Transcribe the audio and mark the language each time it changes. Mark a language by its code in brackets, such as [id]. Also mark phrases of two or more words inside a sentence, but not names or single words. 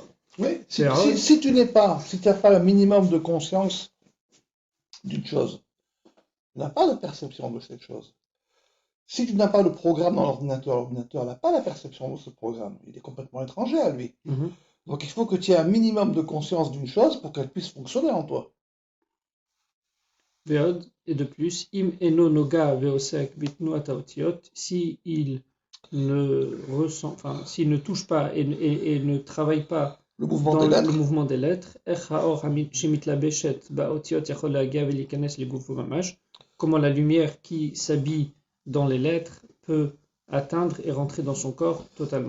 [fr] Oui, si tu n'as pas un minimum de conscience d'une chose, tu n'as pas de perception de cette chose. Si tu n'as pas le programme dans l'ordinateur n'a pas la perception de ce programme. Il est complètement étranger à lui. Donc il faut que tu aies un minimum de conscience d'une chose pour qu'elle puisse fonctionner en toi. Et de plus, [he] אם אינו נוגע ועוסק בתנועת האותיות, [fr] si il ne ressent, enfin, s'il ne touche pas et ne travaille pas le mouvement des lettres, comment la lumière qui s'habille dans les lettres peut atteindre et rentrer dans son corps totalement.